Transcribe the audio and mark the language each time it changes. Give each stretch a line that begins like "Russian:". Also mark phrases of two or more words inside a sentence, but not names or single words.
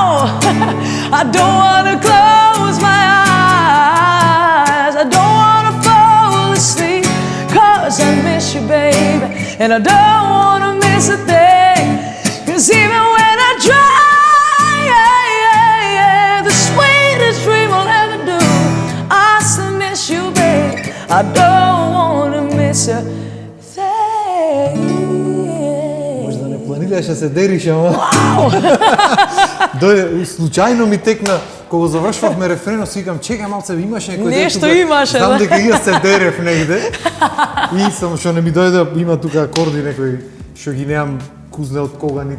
English: I don't wanna close my eyes, I don't wanna fall asleep, 'cause I miss you, baby, and I don't wanna miss a thing. 'Cause even when I try, yeah, yeah, yeah, the sweetest dream I'll ever do, I still miss you, baby, I don't wanna miss a thing.
Macedonian: Може да не планираш да се дериш, ама... Дојде, случајно ми текна, кога завршвавме рефренот, си викам, чекај малце, имаше некој Нешто тука, имаше, знам да. дека и јас се дерев негде. И само што не ми дојде, има тука акорди некој што ги немам кузне од кога, нити